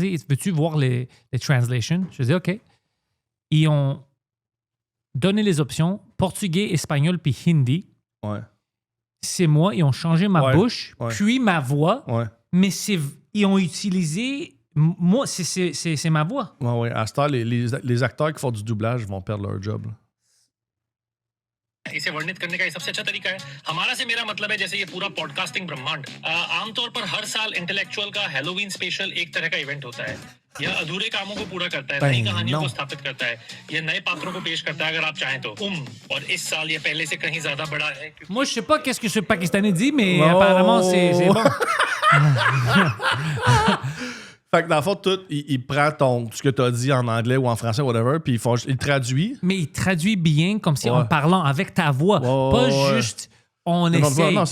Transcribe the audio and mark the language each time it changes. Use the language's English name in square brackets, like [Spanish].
[French] Veux-tu voir les translations? Je dis OK. Ils ont donné les options portugais, espagnol puis hindi. Ouais. C'est moi. Ils ont changé ma bouche, puis ma voix. Ouais. Mais ils ont utilisé... Moi, c'est ma voix. Oui. À ce temps, les acteurs qui font du doublage vont perdre leur job. [Hindi] इसे वर्णित करने का सबसे अच्छा तरीका है हमारा से मेरा मतलब है जैसे ये पूरा पॉडकास्टिंग ब्रह्मांड आमतौर पर हर साल इंटेलेक्चुअल का हैलोवीन स्पेशल एक तरह का इवेंट होता है यह अधूरे कामों को पूरा करता है नई कहानियों को स्थापित करता है यह नए पात्रों को पेश करता है अगर आप चाहें तो और इस साल ये पहले से कहीं ज्यादा बड़ा है [French] Moi, je sais pas qu'est-ce que ce Pakistanais dit, mais apparemment, c'est bon. Fait que dans le fond, il prend ce que tu as dit en anglais ou en français, whatever, puis il traduit. Mais il traduit bien comme si en parlant avec ta voix. Pas juste on essaie.